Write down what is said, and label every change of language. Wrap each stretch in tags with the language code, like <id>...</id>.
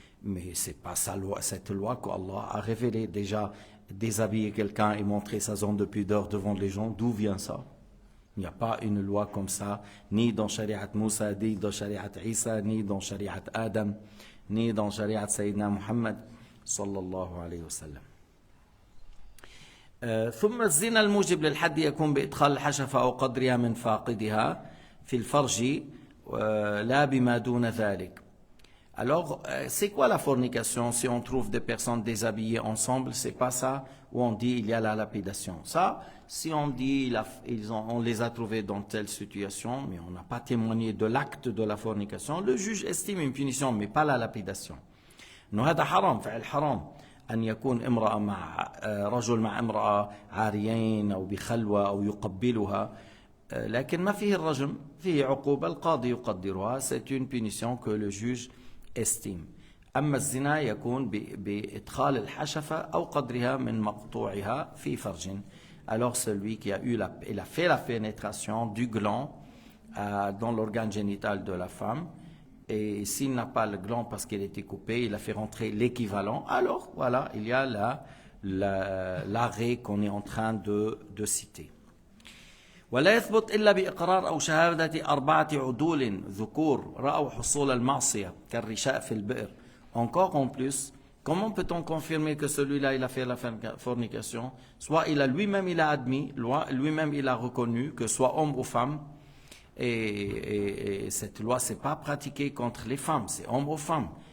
<fr>Mais c'est pas sa loi, cette loi qu'Allah a révélée. Déjà, déshabiller quelqu'un et montrer sa zone de pudeur devant les gens, d'où vient ça? Il n'y a pas une loi comme ça, ni dans Shari'at Moussa, ni dans Shari'at Isa, ni dans Shari'at Adam, ni dans Shari'at Sayyidina Muhammad sallallahu alayhi wa sallam.</fr> <ar>ثم الزنا الموجب للحد يكون بإدخال الحشفة أو قدرها من فاقدها في الفرج لا بما دون ذلك.</ar> <fr>Alors, c'est quoi la fornication? Si on trouve des personnes déshabillées ensemble, c'est pas ça où on dit il y a la lapidation. Ça, si on dit on les a trouvés dans telle situation, mais on n'a pas témoigné de l'acte de la fornication, le juge estime une punition, mais pas la lapidation.</fr> <ar>هذا حرام، فعل حرام أن يكون امرأة مع رجل مع امرأة عاريين أو بخلوة أو يقبلها. لكن ما فيه الرجم، فيه عقوبة القاضي يقدرها.</ar> <fr>C'est une punition que le juge estime.</fr> <ar>أما الزنا يكون بإدخال الحشفة أو قدرها من مقطوعها في فرج.</ar> <fr>Alors celui qui a il a fait la pénétration du gland dans l'organe génital de la femme, et s'il n'a pas le gland parce qu'il a été coupé, il a fait rentrer l'équivalent, alors voilà, il y a l'arrêt qu'on est en train de citer.</fr> <ar>ولا يثبت إلا بإقرار أو شهادة 4 عدول ذكور رأوا حصول المعصية كالرشاء في البئر.</ar> <fr>Encore en plus, comment peut-on confirmer que celui-là il a fait la fornication? Soit il a lui-même il a admis, lui-même il a reconnu, que soit homme ou femme, et cette loi c'est pas pratiquée contre les femmes, c'est homme ou femme.</fr>